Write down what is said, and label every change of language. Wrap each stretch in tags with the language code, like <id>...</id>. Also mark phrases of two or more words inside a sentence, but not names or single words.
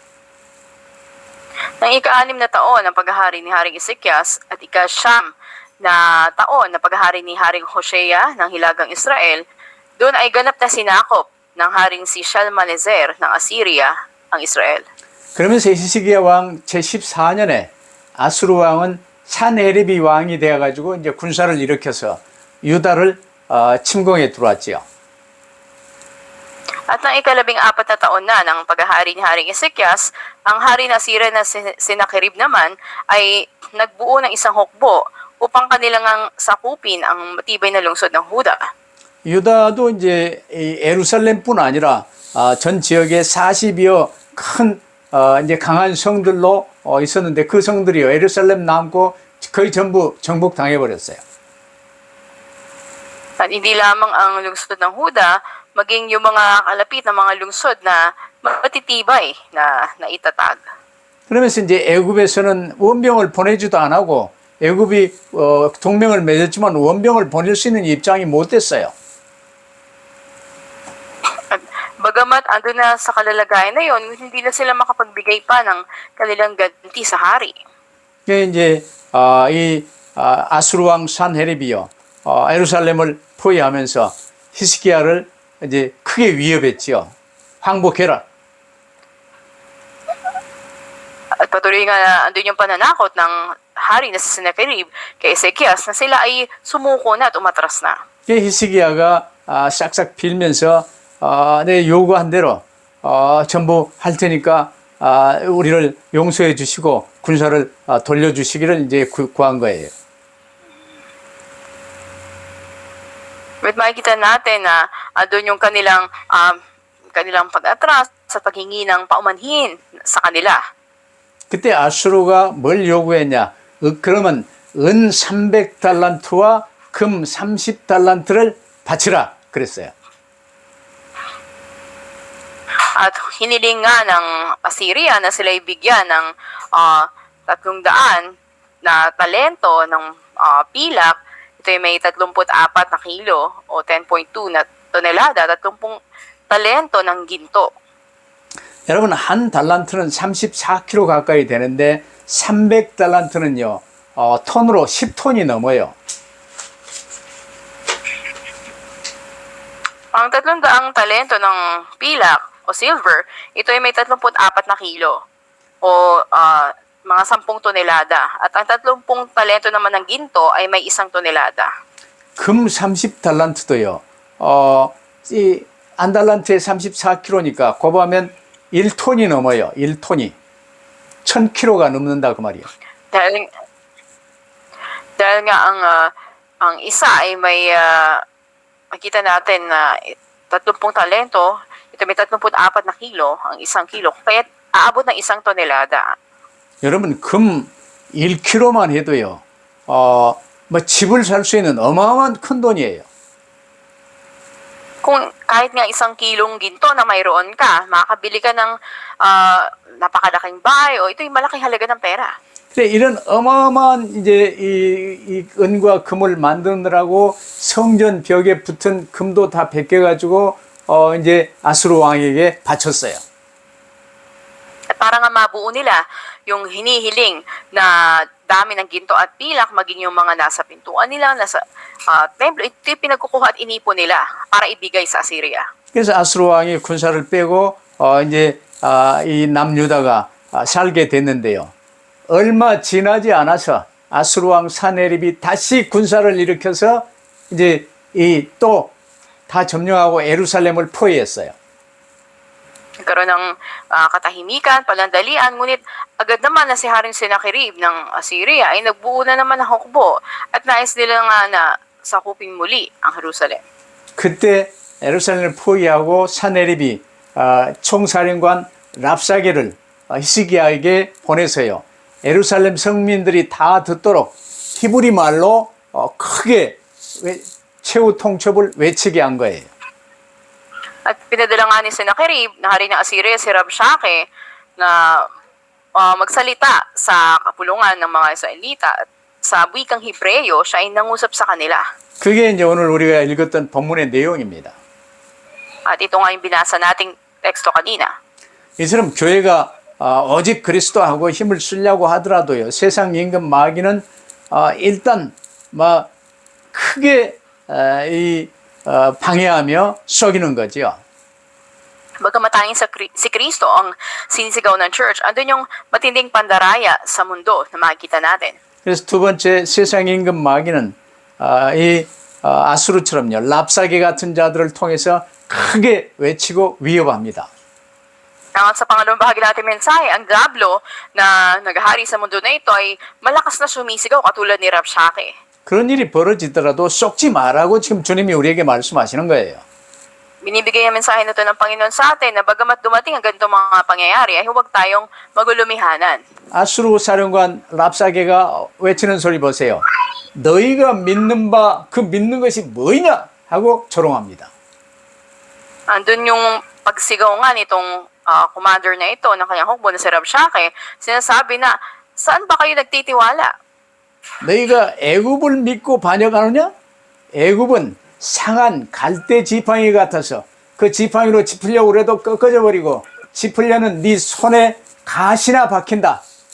<tl>Nang ika-6 na taon ng paghahari ni Haring Ezekias at ika-9 na taon na paghahari ni Haring Hosea ng Hilagang Israel, doon ay ganap na sinakop ng Haring si Shalmaneser ng Assyria ang Israel.</tl> <ko>그러면서 히스기야 왕 제14년에 아수르 왕은 산헤립이 왕이 되어가지고 이제 군사를 일으켜서 유다를 침공해 들어왔지요.</ko> <tl>At nang ika-14 na taon na ng paghahari ni Haring Ezekias, ang hari na Assyria na Sennacherib naman ay nagbuo ng isang hukbo upang kanilang sakupin ang matibay na lungsod ng Huda.</tl> <ko>유다도 이제 이 예루살렘뿐 아니라 전 지역에 40여 큰 이제 강한 성들로 있었는데 그 성들이요 예루살렘 남고 거의 전부 정복당해 버렸어요.</ko> <tl>At hindi lamang ang lungsod ng Huda, maging yung mga kalapit na mga lungsod na matitibay na itatag.</tl> <ko>그러면서 이제 애굽에서는 원병을 보내지도 안 하고 애굽이 동맹을 맺었지만 원병을 보낼 수 있는 입장이 못 됐어요.</ko> <tl>Bagamat ando na sa kalalagayan na yon, hindi na sila makapagbigay pa ng kanilang ganti sa hari.</tl> <ko>그게 이제 이 아수르 왕 산헤립이요 예루살렘을 포위하면서 히스기야를 이제 크게 위협했지요. 항복해라.</ko> <tl>At patuloy nga andun yung pananakot ng hari na si Sennacherib kay Ezekias na sila ay sumuko na at umatras na.</tl> <ko>그 히스기야가 싹싹 빌면서 내 요구한 대로 전부 할 테니까 우리를 용서해 주시고 군사를 돌려주시기를 이제 구한 거예요.</ko> <tl>At makikita natin na doon yung kanilang pag-atras sa paghingi ng paumanhin sa kanila.</tl> <ko>그때 아수르가 뭘 요구했냐? 그러면 은 300달란트와 금 30달란트를 바치라 그랬어요.</ko> <tl>At hiniling nga ng Assyria na sila ibigyan ng 300 na talento ng pilak. Ito ay may 34 na kilo o 10.2 na tonelada, 30 talento ng ginto.</tl> <ko>여러분 한 달란트는 34kg 가까이 되는데 300달란트는요 톤으로 10톤이 넘어요.</ko> <tl>Ang 300 talento ng pilak o silver, ito ay may 34 na kilo o mga 10 tonelada. At ang 30 talento naman ng ginto ay may 1 tonelada.</tl> <ko>금 30달란트도요. 이 안달란트에 34kg니까 곱하면 1톤이 넘어요. 1톤이. 1000kg가 넘는다 그 말이에요.</ko> <tl>Dahil nga ang isa ay may makita natin na 30 talento, ito may 34 na kilo, ang 1 kilo, kaya aabot ng 1 tonelada.</tl> <ko>여러분 금 1kg만 해도요. 뭐 집을 살 수 있는 어마어마한 큰 돈이에요.</ko> <tl>Kung kahit nga 1 kilong ginto na mayroon ka, makakabili ka ng napakalaking bahay o ito'y malaking halaga ng pera.</tl> <ko>근데 이런 어마어마한 이제 이 은과 금을 만드느라고 성전 벽에 붙은 금도 다 벗겨가지고 이제 아수르 왕에게 바쳤어요.</ko> <tl>At para nga mabuo nila yung hinihiling na dami ng ginto at pilak, maging yung mga nasa pintuan nila, nasa templo, ito'y pinagkukuha at inipo nila para ibigay sa Assyria.</tl> <ko>그래서 아수르 왕이 군사를 빼고 이제 이 남유다가 살게 됐는데요. 얼마 지나지 않아서 아수르 왕 사네립이 다시 군사를 일으켜서 이제 이 또 다 점령하고 예루살렘을 포위했어요.</ko> <tl>Nagkaroon ng katahimikan, palandalian, ngunit agad naman na si Haring Sennacherib ng Assyria ay nagbuo na naman ng hukbo at nais nila nga na sakupin muli ang Jerusalem.</tl> <ko>그때 예루살렘을 포위하고 사네립이 총사령관 랍사게를 히스기야에게 보내서요. 예루살렘 성민들이 다 듣도록 히브리 말로 크게 최후 통첩을 외치게 한 거예요.</ko> <tl>At pinadala nga ni Sennacherib na hari ng Assyria si Rabshakeh na magsalita sa kapulungan ng mga Israelita at sa wikang Hebreyo, siya ay nangusap sa kanila.</tl> <ko>그게 이제 오늘 우리가 읽었던 본문의 내용입니다.</ko> <tl>At ito nga yung binasa nating teksto kanina.</tl> <ko>이처럼 교회가 오직 그리스도하고 힘을 쓰려고 하더라도요. 세상 임금 마귀는 일단 뭐 크게 방해하며 속이는 거죠.</ko> <tl>Bagamat tanging si Kristo ang sinisigaw ng church, andun yung matinding pandaraya sa mundo na makikita natin.</tl> <ko>그래서 두 번째 세상 임금 마귀는 이 아수르처럼요. 랍사게 같은 자들을 통해서 크게 외치고 위협합니다.</ko> <tl>At sa pangalawang bahagi natin mensahe, ang Diablo na naghahari sa mundo na ito ay malakas na sumisigaw katulad ni Rabshakeh.</tl> <ko>그런 일이 벌어지더라도 속지 말라고 지금 주님이 우리에게 말씀하시는 거예요.</ko> <tl>Binibigay ang mensahe na ito ng Panginoon sa atin na bagamat dumating ang ganitong mga pangyayari ay huwag tayong magulumihanan.</tl> <ko>아수르 사령관 랍사게가 외치는 소리 보세요. 너희가 믿는 바 그 믿는 것이 뭐냐 하고 조롱합니다.</ko> <tl>Andun yung pagsigaw nga nitong commander na ito ng kanyang hukbo na si Rabshakeh, sinasabi na, saan ba kayo nagtitiwala?</tl> <ko>너희가 애굽을 믿고 반역하느냐? 애굽은 상한 갈대 지팡이 같아서 그 지팡이로 짚으려고 해도 꺾어져 버리고 짚으려는 네 손에 가시나 박힌다.</ko>